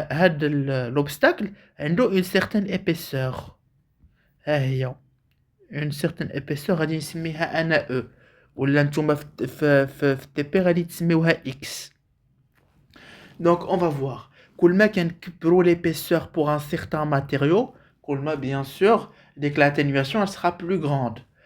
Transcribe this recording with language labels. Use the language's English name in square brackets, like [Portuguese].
[French] L'obstacle a une certaine épaisseur. Une certaine épaisseur, [Arabic] غادي نسميها أنا [French] E. [Arabic] ولا نتوما في TP غادي تسميوها X. [French] Donc, on va voir. [Arabic] كل كان كبروا [French] l'épaisseur pour un certain matériau, bien sûr, dès que l'atténuation elle sera plus grande.